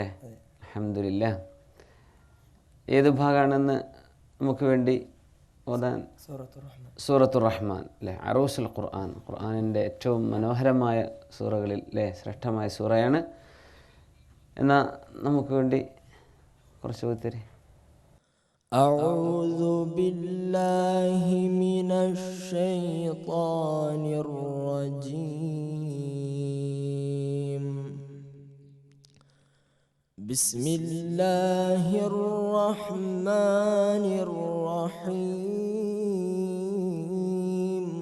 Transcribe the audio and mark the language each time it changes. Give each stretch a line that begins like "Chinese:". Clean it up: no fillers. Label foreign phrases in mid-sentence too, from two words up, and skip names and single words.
Malayalam: അൽഹംദുലില്ലാഹ്. ഏത് ഭാഗമാണെന്ന് നമുക്ക് വേണ്ടി ഓതാൻ? സൂറത്തുർ റഹ്മാൻ അല്ലേ? അറൂസുൽ ഖുർആൻ, ഖുർആനിൻ്റെ ഏറ്റവും മനോഹരമായ സൂറകളിൽ അല്ലേ? ശ്രേഷ്ഠമായ സൂറയാണ്. എന്നാൽ നമുക്ക് വേണ്ടി കുറച്ച് ഓതിത്തരി.
Arabic: أعوذ بالله من الشيطان الرجيم. بسم الله الرحمن الرحيم.